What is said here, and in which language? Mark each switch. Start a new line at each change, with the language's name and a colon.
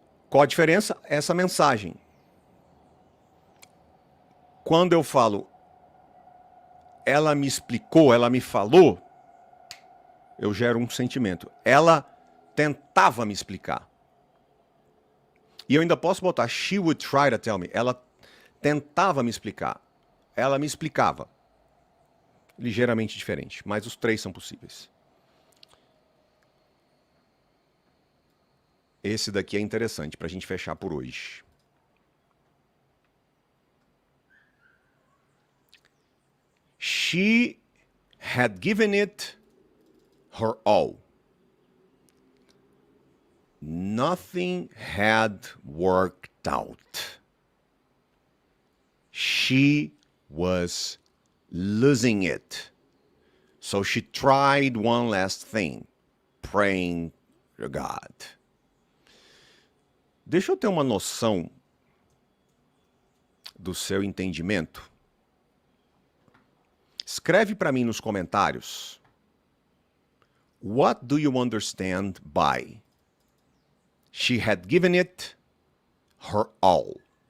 Portuguese: Qual a diferença? Essa mensagem. Quando eu falo, ela me explicou, ela me falou, eu gero um sentimento. Ela tentava me explicar. E eu ainda posso botar,
English: she would try to tell me.
Portuguese: Ela tentava me explicar. Ela me explicava. Ligeiramente diferente, mas os 3 são possíveis. Esse daqui é interessante para a gente fechar por hoje.
English: She had given it her all. Nothing had worked out. She was losing it. So she tried one last thing, praying to God.
Portuguese: Deixa eu ter uma noção do seu entendimento. Escreve para mim nos comentários.
English: What do you understand by she had given it her all?